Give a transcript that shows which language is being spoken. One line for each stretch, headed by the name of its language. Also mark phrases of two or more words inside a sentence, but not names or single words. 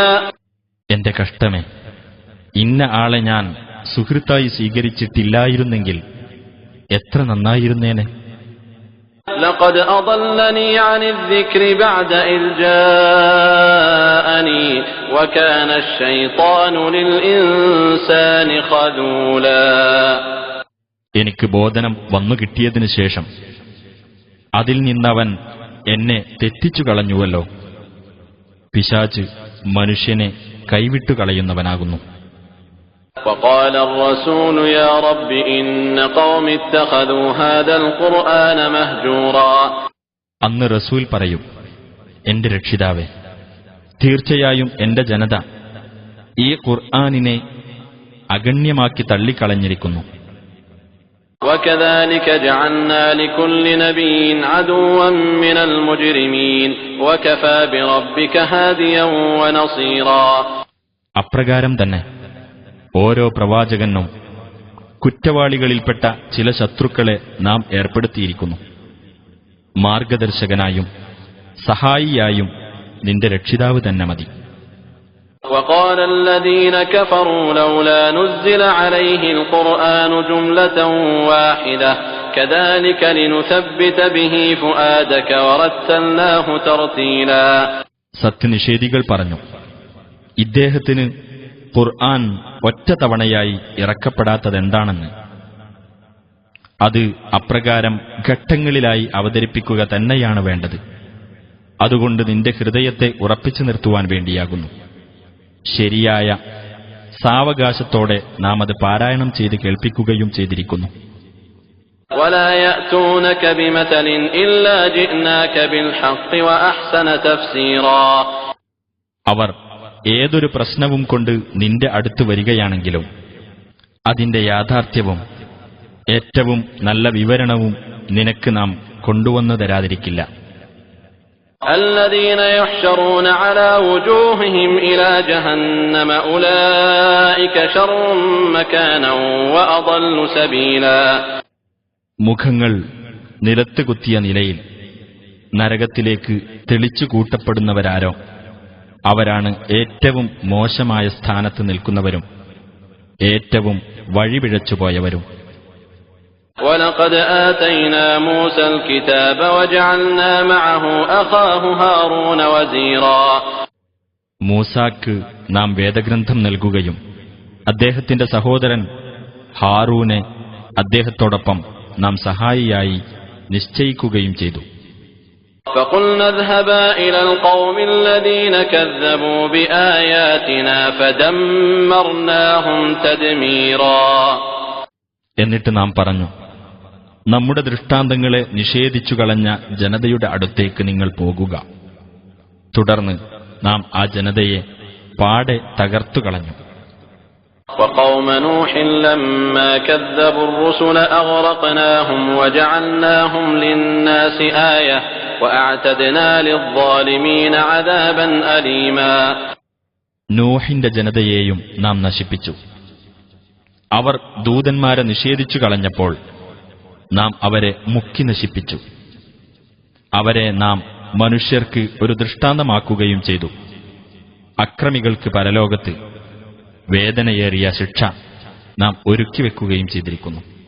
Malayalam: എന്റെ കഷ്ടമേ, ഇന്ന ആളെ ഞാൻ സുഹൃത്തായി സ്വീകരിച്ചിട്ടില്ലായിരുന്നെങ്കിൽ എത്ര നന്നായിരുന്നേനെ.
Arabic: لقد أضلني عن الذكر بعد إذ جاءني وكان الشيطان للإنسان خذولا.
Malayalam: എനിക്ക് ബോധനം വന്നു കിട്ടിയതിനു ശേഷം അതിൽ നിന്നവൻ എന്നെ തെറ്റിച്ചു കളഞ്ഞുവല്ലോ. പിശാച് മനുഷ്യനെ കൈവിട്ടു കളയുന്നവനാകുന്നു.
Arabic: وقال الرسول يا رب إن قوم اتخذوا هذا القرآن مهجورا.
Malayalam: അന്ന് റസൂൽ പറയും, എന്റെ രക്ഷിതാവേ, തീർച്ചയായും എന്റെ ജനത ഈ ഖുർആനിനെ അഗണ്യമാക്കി തള്ളിക്കളഞ്ഞിരിക്കുന്നു.
Arabic: وَكَذَلِكَ جَعَلْنَا لِكُلِّ نَبِيٍّ عَدُوًّا مِّنَ الْمُجْرِمِينَ وَكَفَى بِرَبِّكَ هَادِيًا وَنَصِيرًا.
Malayalam: അപ്രകാരം തന്നെ ഓരോ പ്രവാചകനും കുറ്റവാളികളിൽപ്പെട്ട ചില ശത്രുക്കളെ നാം ഏർപ്പെടുത്തിയിരിക്കുന്നു. മാർഗദർശകനായും സഹായിയായും നിന്റെ രക്ഷിതാവ് തന്നെ മതി.
Arabic: وقال الذين كفروا لولا نزل عليه القرآن جملة واحدة كذلك لنثبت به فؤادك ورتلناه ترتيلا.
Malayalam: സത്യനിഷേധികൾ പറഞ്ഞു, ഇദ്ദേഹത്തിന് ഖുർആൻ ഒറ്റ തവണയായി ഇറക്കപ്പെടാത്തതെന്താണെന്ന്. അത് അപ്രകാരം ഘട്ടങ്ങളിലായി അവതരിപ്പിക്കുക തന്നെയാണ് വേണ്ടത്. അതുകൊണ്ട് നിന്റെ ഹൃദയത്തെ ഉറപ്പിച്ചു നിർത്തുവാൻ വേണ്ടിയാകുന്നു. ശരിയായ സാവകാശത്തോടെ നാം അത് പാരായണം ചെയ്ത് കേൾപ്പിക്കുകയും ചെയ്തിരിക്കുന്നു.
Arabic: ولا يأتونك بمثل إلا جئناك بالحق وأحسن تفسيرا.
Malayalam: അവർ ഏതൊരു പ്രശ്നവും കൊണ്ട് നിന്റെ അടുത്ത് വരികയാണെങ്കിലും അതിന്റെ യാഥാർത്ഥ്യവും ഏറ്റവും നല്ല വിവരണവും നിനക്ക് നാം കൊണ്ടുവന്നു തരാതിരിക്കില്ല.
Arabic: الذين يحشرون على وجوههم إلى جهنم أولئك شر مكانا وأضل سبيلا.
Malayalam: മുഖങ്ങൾ നിലത്ത് കുത്തിയ നിലയിൽ നരകത്തിലേക്ക് തെളിച്ചു കൂട്ടപ്പെടുന്നവരാരോ അവരാണ് ഏറ്റവും മോശമായ സ്ഥാനത്ത് നിൽക്കുന്നവരും ഏറ്റവും വഴിപിഴച്ചുപോയവരും.
Arabic: وَلَقَدْ آتَيْنَا مُوسَى الْكِتَابَ وَجَعَلْنَا مَعَهُ أَخَاهُ هَارُونَ وَزِيرًا.
Malayalam: മൂസാക്ക് നാം വേദഗ്രന്ഥം നൽകുകയും അദ്ദേഹത്തിന്റെ സഹോദരൻ ഹാറൂനെ അദ്ദേഹത്തോടൊപ്പം നാം സഹായിയായി നിശ്ചയിക്കുകയും ചെയ്തു.
Arabic: فَقُلْنَا اذْهَبَا إِلَى الْقَوْمِ الَّذِينَ كَذَّبُوا بِآيَاتِنَا فَدَمَّرْنَاهُمْ تَدْمِيرًا.
Malayalam: എന്നിട്ട് നാം പറഞ്ഞു, നമ്മുടെ ദൃഷ്ടാന്തങ്ങളെ നിഷേധിച്ചു കളഞ്ഞ ജനതയുടെ അടുത്തേക്ക് നിങ്ങൾ പോകുക. തുടർന്ന് നാം ആ ജനതയെ പാടെ തകർത്തുകളഞ്ഞു.
Arabic: وقوم نوح لما كذبوا الرسل أغرقناهم وجعلناهم للناس آية وأعتدنا للظالمين عذابا أليما.
Malayalam: നൂഹിന്റെ ജനതയെയും നാം നശിപ്പിച്ചു. അവർ ദൂതന്മാരെ നിഷേധിച്ചു കളഞ്ഞപ്പോൾ നാം അവരെ മുക്കി നശിപ്പിച്ചു. അവരെ നാം മനുഷ്യർക്ക് ഒരു ദൃഷ്ടാന്തമാക്കുകയും ചെയ്തു. അക്രമികൾക്ക് പരലോകത്ത് വേദനയേറിയ ശിക്ഷ നാം ഒരുക്കിവെക്കുകയും ചെയ്തിരിക്കുന്നു.